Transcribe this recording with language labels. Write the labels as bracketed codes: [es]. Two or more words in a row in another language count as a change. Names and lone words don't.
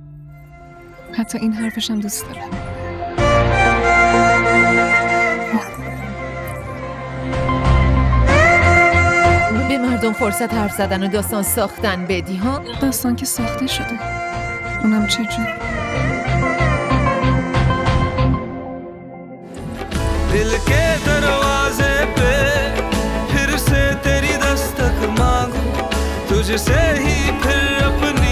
[fa] حتی این حرفشم دوست دارم. به مردم فرصت حرف زدن و داستان ساختن بدی ها؟ داستان که ساخته شده، اونم چه جور. [hi] दिल के दरवाजे पे फिर से तेरी दस्तक मांगू तुझसे ही फिर अपनी